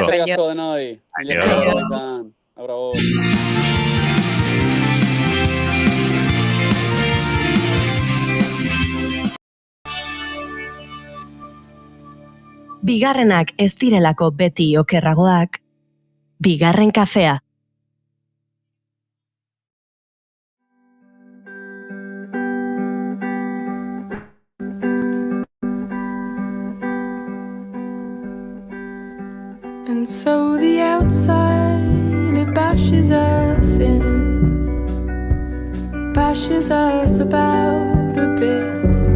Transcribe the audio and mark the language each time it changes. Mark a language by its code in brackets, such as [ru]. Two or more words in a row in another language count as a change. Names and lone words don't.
[eu] Daskarrik asko denoi. Bravo. Bigarrenak ez direlako beti okerragoak, bigarren kafea. [en] And so the outside bashes us in, bashes us about a bit.